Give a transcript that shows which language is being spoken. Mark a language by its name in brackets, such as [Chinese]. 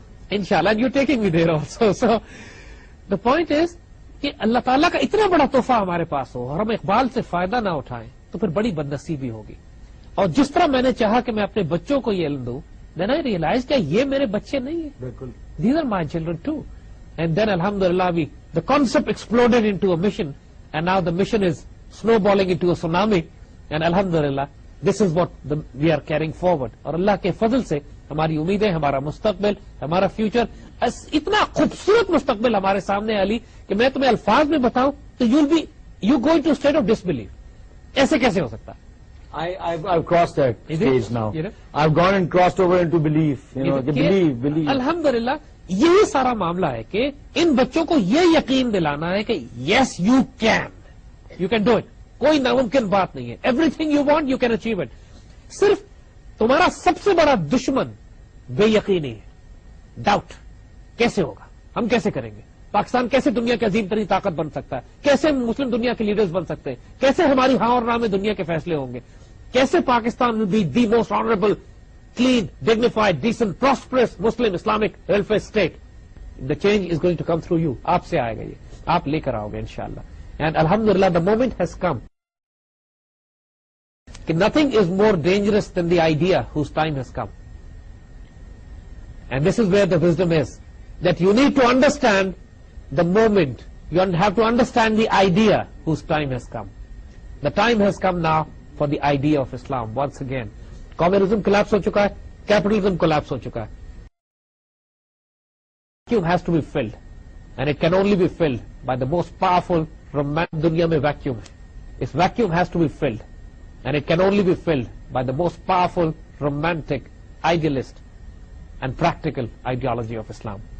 [English] انشاءاللہ you taking me there also. So the point is [Urdu] کہ اللہ تعالیٰ کا اتنا بڑا تحفہ ہمارے پاس ہو اور ہم اقبال سے فائدہ نہ اٹھائیں تو پھر بڑی بدنصیبی ہوگی. اور جس طرح میں نے چاہا کہ میں اپنے بچوں کو یہ علم دوں، [English] then I realise [Urdu] کیا یہ میرے بچے نہیں ہیں، بالکل. [English] These are my children too. And then الحمدللہ the concept exploded into a mission, and now the mission is snowballing into a tsunami, and alhamdulillah this is what we are carrying forward. [Urdu] اور اللہ کے فضل سے ہماری امیدیں، ہمارا مستقبل، ہمارا future اتنا خوبصورت مستقبل ہمارے سامنے علی کہ میں تمہیں الفاظ میں بتاؤں تو [English] You going to state of disbelief. [Urdu] ایسے کیسے ہو سکتا ہے؟ [English] I've crossed that Is it? stage now. You know? I've gone and crossed over into belief. Believe. [Urdu] الحمدللہ یہی سارا معاملہ ہے کہ ان بچوں کو یہ یقین دلانا ہے کہ [English] Yes you can do it. [Urdu] کوئی ناممکن بات نہیں ہے. [English] Everything you want you can achieve it. [Urdu] صرف تمہارا سب سے بڑا دشمن بے یقینی ہے، ڈاؤٹ. کیسے ہوگا، ہم کیسے کریں گے، پاکستان کیسے دنیا کی عظیم ترین طاقت بن سکتا ہے، کیسے مسلم دنیا کے لیڈرز بن سکتے ہیں، کیسے ہماری ہاں اور نہ میں دنیا کے فیصلے ہوں گے، کیسے Pakistan [English] Will be the most honourable, clean, dignified, decent, prosperous Muslim Islamic welfare state. The change is going to come through you. [Urdu] آپ سے آئے گا، یہ آپ لے کر آؤ گے انشاءاللہ. [English] And alhamdulillah the moment has come. کہ nothing is more dangerous than the idea whose time has come. And this is where the wisdom is. That you need to understand the moment. You have to understand the idea whose time has come. The time has come now for the idea of Islam once again. [Urdu] Communism collapse ہو چکا ہے، capitalism collapse ہو چکا ہے. [English] Vacuum has to be filled and it can only be filled by the most powerful romantic. [Urdu] دنیا میں vacuum ہے. [English] اس vacuum has to be filled and it can only be filled by the most powerful romantic idealist and practical ideology of Islam.